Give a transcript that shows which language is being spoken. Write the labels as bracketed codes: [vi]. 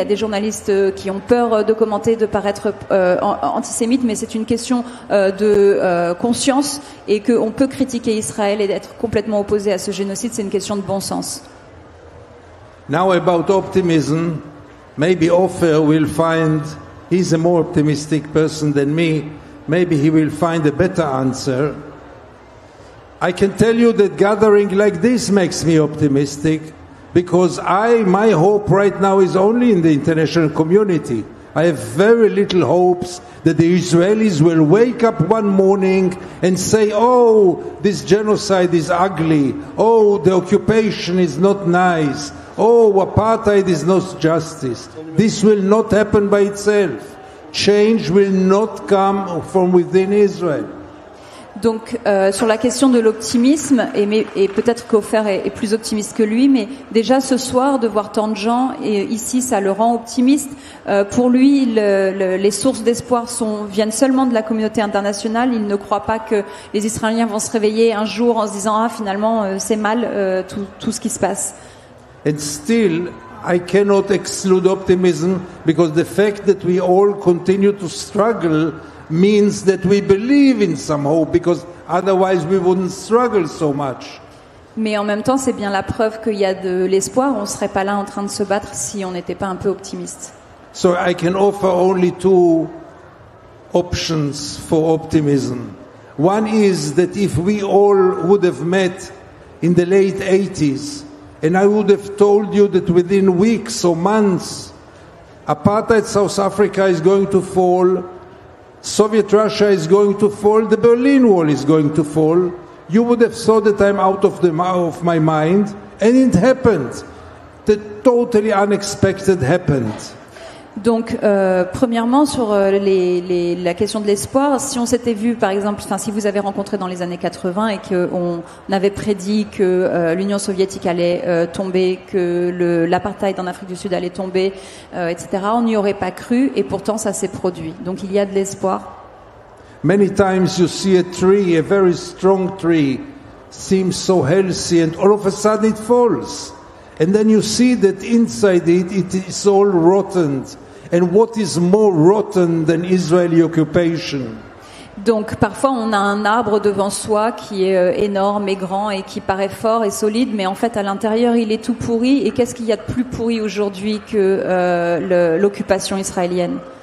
[fr] Il y a des journalistes qui ont peur de commenter, de paraître antisémites, mais c'est une question de conscience, et qu'on peut critiquer Israël et d'être complètement opposé à ce génocide. C'est une question de bon sens. [en] Now about optimism, maybe Ofer will find, he's a more optimistic person than me, maybe he will find a better answer. I can tell you that gathering like this makes me optimistic, because my hope right now is only in the international community. I have very little hopes that the Israelis will wake up one morning and say, oh, this genocide is ugly. Oh, the occupation is not nice. Oh, apartheid is not justice. This will not happen by itself. Change will not come from within Israel. [fr] Donc sur la question de l'optimisme, et peut-être qu'Ofer est plus optimiste que lui, mais déjà ce soir de voir tant de gens, et ici ça le rend optimiste. Pour lui, les sources d'espoir viennent seulement de la communauté internationale. Il ne croit pas que les Israéliens vont se réveiller un jour en se disant finalement c'est mal tout ce qui se passe. [en] And still, I cannot exclude optimism, because the fact that we all continue to struggle means that we believe in some hope, because otherwise we wouldn't struggle so much. [fr] Mais en même temps, c'est bien la preuve qu'il y a de l'espoir. On ne serait pas là en train de se battre si on n'était pas un peu optimiste. [en] So I can offer only two options for optimism. One is that if we all would have met in the late 80s, and I would have told you that within weeks or months, apartheid South Africa is going to fall, Soviet Russia is going to fall, the Berlin Wall is going to fall, you would have thought that I'm out of my mind, and it happened. The totally unexpected happened. [fr] Donc, premièrement, sur la question de l'espoir, si on s'était vu, par exemple, si vous avez rencontré dans les années 80 et qu'on avait prédit que l'Union soviétique allait tomber, que l'apartheid en Afrique du Sud allait tomber, etc., on n'y aurait pas cru, et pourtant ça s'est produit. Donc, il y a de l'espoir. [en] Many times you see a tree, a very strong tree, seems so healthy, and all of a sudden it falls. And then you see that inside it is all rotten. And what is more rotten than Israeli occupation? [fr] Donc parfois on a un arbre devant soi qui est énorme et grand et qui paraît fort et solide, mais en fait à l'intérieur il est tout pourri. Et qu'est-ce qu'il y a de plus pourri aujourd'hui que l'occupation israélienne?